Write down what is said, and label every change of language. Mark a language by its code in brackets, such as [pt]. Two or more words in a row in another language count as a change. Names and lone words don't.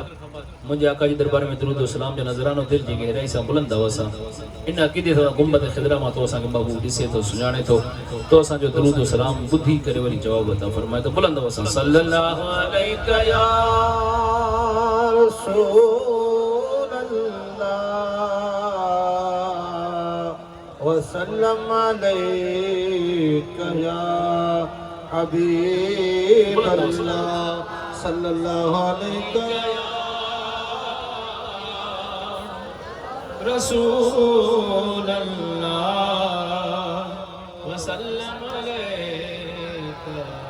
[sd] मुझे आका जी दरबार में दुरूद व सलाम जो नजरानो दिल जी गहराई सां बुलंद आवाज़ सां इन अक़ीदे सां गुंबद खिदरा मां तो असांखे महबूब ॾिसे थो सुञाणे थो तो असांजो दुरूद व सलाम ॿुधी करे वरी जवाब अता फरमाए तो बुलंद आवाज़ सां [ar] صلى الله عليه يا رسول الله وسلم عليك يا حبيب الله صلى الله عليه رسول الله وسلم عليك